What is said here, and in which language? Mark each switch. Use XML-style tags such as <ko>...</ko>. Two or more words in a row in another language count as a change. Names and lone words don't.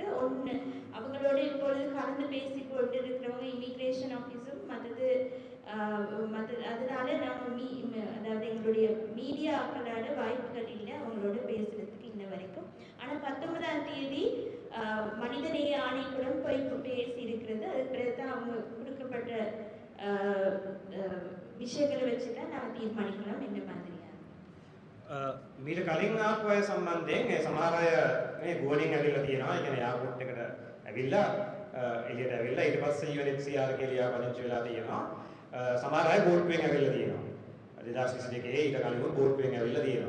<ta>அவங்களோட இப்பொழுது கலந்து பேசி கொண்டு இருக்கிறவங்க</ta> <en>immigration officeஉம்</en> <ta>அதனால நாங்கள் அதாவது எங்களுடைய மீடியாக்களோட வாய்ப்புகள் இல்லை அவங்களோட பேசுறதுக்கு இன்ன வரைக்கும். ஆனால் 19ஆம் தேதி மனிதநேய ஆணைக்குடன் போய் பேசி இருக்கிறது. அதுக்கு பிறகு தான் அவங்க கொடுக்கப்பட்ட விஷயங்களை வச்சு தான் நாங்கள் தீர்மானிக்கலாம் என்ன மாதிரியா.</ta> <si>මීට කලින් ආපු අය සම්බන්ධයෙන් සමහර අය මේ ගුවනින් ඇවිල්ලා තියෙනවා. ඒ කියන්නේ එයාපෝට් එකට ඇවිල්ලා එළියට ඇවිල්ලා ඊට පස්සේ UNHCR කියලා පදිංචි වෙලා තියෙනවා. සමහර අය බෝට්ටුවෙන් ඇවිල්ලා තියෙනවා. 2022 ඊට කලින් බෝට්ටුවෙන් ඇවිල්ලා තියෙනවා.</si>